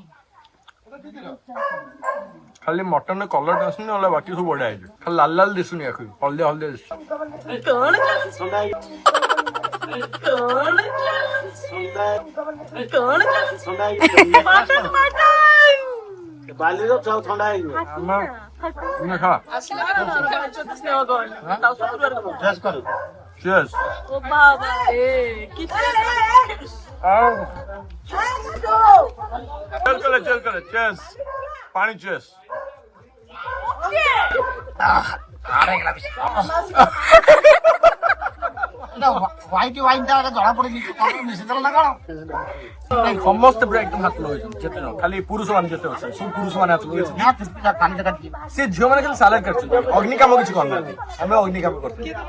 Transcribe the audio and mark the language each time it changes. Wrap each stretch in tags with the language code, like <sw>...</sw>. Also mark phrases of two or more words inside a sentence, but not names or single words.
<or>ଖାଲି</or> <en>mutton colour</en> <or>ଆସୁନି ନହେଲେ ବାକି ସବୁ ବଢିଆ ହେଇଛି ଖାଲି ଲାଲ ଲାଲ ଦିଶୁନି ଆଖି ହଳଦିଆ ହଳଦିଆ ଦିଶୁଛି ବାଲିର ଥଣ୍ଡା ହେଇଯିବ Cheers.</or> <hi>चल कर cheers. पानी cheers.</hi> <en>white wine</en> <or>ଟା ଜଣା ପଡିଛି ମିଶିଦେଲ ନା କଣ ସମସ୍ତେ ପୁରା ଏକଦମ ହାତ ଲଗେଇଛନ୍ତି ଯେତେ ଜଣ ଖାଲି ପୁରୁଷ ମାନେ ଯେତେ ଅଛନ୍ତି ସବୁ ପୁରୁଷ ମାନେ ହାତ ଲଗେଇଛନ୍ତି ସେ ଝିଅ ମାନେ ଖାଲି ସାଲାଡ କାଟୁଛନ୍ତି ଅଗ୍ନି କାମ କିଛି କରୁନାହାନ୍ତି ଆମେ ଅଗ୍ନି କାମ କରୁଛୁ</or>